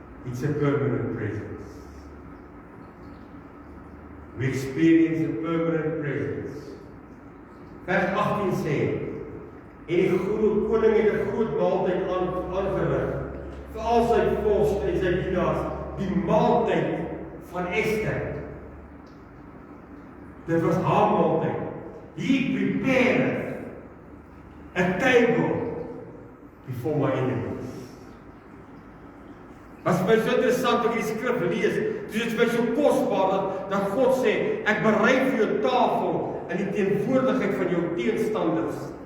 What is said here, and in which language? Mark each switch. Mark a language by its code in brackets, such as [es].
[en] It's a permanent presence. We experience a permanent presence. [af] Vers 18 sê, en die koning het 'n groot maaltyd aangerig vir al sy vorste en sy dienaars, die maaltyd van Esther. Dit was haar maaltyd. [en] He prepared a table before my enemies. [af] Was my so interessant om die skrif lees, dit is my so kosbaar dat God sê, ek berei vir jou tafel in die teenwoordigheid van jou teenstanders.